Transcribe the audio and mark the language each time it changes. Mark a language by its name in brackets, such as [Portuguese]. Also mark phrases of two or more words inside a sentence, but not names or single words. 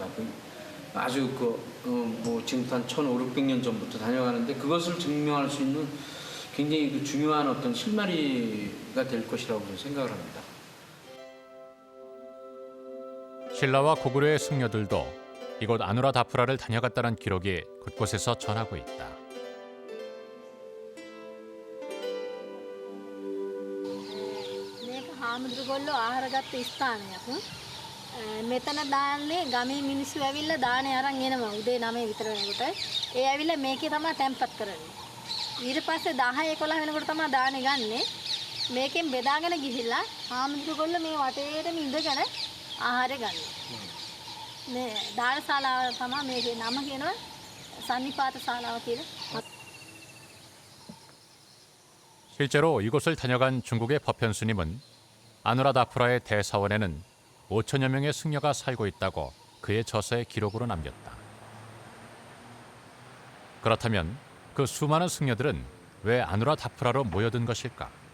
[Korean] 아주 뭐 지금부터 한 1,500년 전부터 다녀가는데 그것을 증명할 수 있는 굉장히 그 중요한 어떤 실마리가 될 것이라고 생각을 합니다. 신라와 고구려의 승려들도 이곳 아누라다푸라를 다녀갔다는 기록이 곳곳에서 전하고 있다. [Sinhala] මේක හාමුදුරුවෝ ආහාරගත්ත ස්ථානයක්. මෙතන දාන්නේ ගමේ මිනිස්සු ඇවිල්ලා දානේ අරන් එනවා උදේ 9 විතර වෙනකොට. ඒ ඇවිල්ලා මේකේ තමයි තැම්පත් කරන්නේ. ඊට පස්සේ 10 11 වෙනකොට තමයි දානේ ගන්නෙ. මේකෙන් බෙදාගෙන ගිහිල්ලා හාමුදුරුවෝ මේ වටේටම ඉඳගෙන ආහාරය ගන්නවා. මේ දානශාලාව තමයි මේකේ නම කියනවා සන්නිපාත ශාලාව කියලා. [Korean] 실제로 이곳을 다녀간 중국의 법현 스님은 아누라다푸라의 대사원에는 5천여 명의 승려가 살고 있다고 그의 저서에 기록으로 남겼다. 그렇다면 그 수많은 승려들은 왜 아누라다푸라로 모여든 것일까?